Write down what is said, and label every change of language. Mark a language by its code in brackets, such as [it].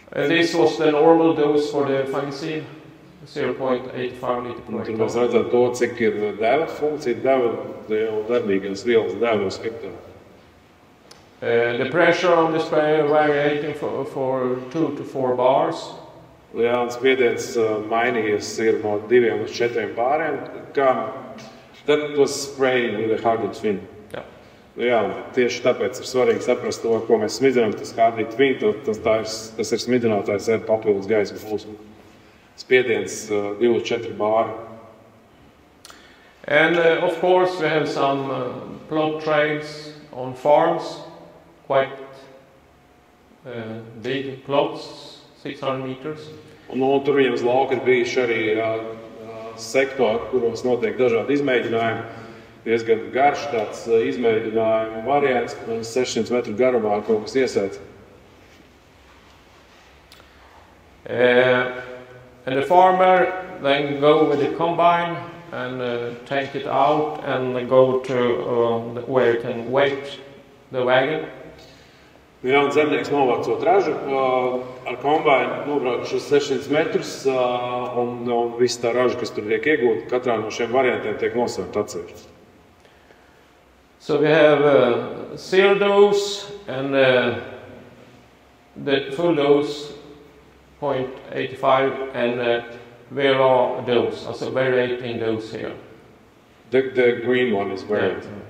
[en] This was the normal dose for the fungicide, 0.85 liter per [lv] Tur mēs [en] hectare. [lv] redzam to, cik ir deva funkcija, deva jau darbīgās vielas devas hektāru. [en] The pressure on the sprayer variating for 2 to 4 bars. [lv] Jā, un spiediens mainījies ir no 2 līdz 4 bāriem. [en] That was spraying with a hardened fin. Yeah. [lv] Jā, tieši tāpēc ir svarīgi saprast to, ko mēs smidzinām. Tas hardened fin, tas ir smidinātājs ar papildus gaisa plūsmu. Spiediens 2 līdz 4 bāri. [en] And of course we have some plot trails on farms, quite big plots, 600 meters. [lv] Un tur viņiem uz lauka ir bijuši arī sektori, kuros notiek dažādi izmēģinājumi. Diezgan garš tāds izmēģinājuma variants, 600 metru garumā kaut kas iesēts. [en] And the farmer then go with the combine and take it out and go to where it can weight the wagon. [lv] Jā, un zemnieks novācot ražu ar kombainu, nobrauc šos 600 metrus, un viss tā raža, kas tur tiek iegūta, katrā no šiem variantiem tiek nosaukt atsevišķi. [en] So we have 0 dose and the full dose 0.85 and zero dose, also variating dose here. The green one is variant.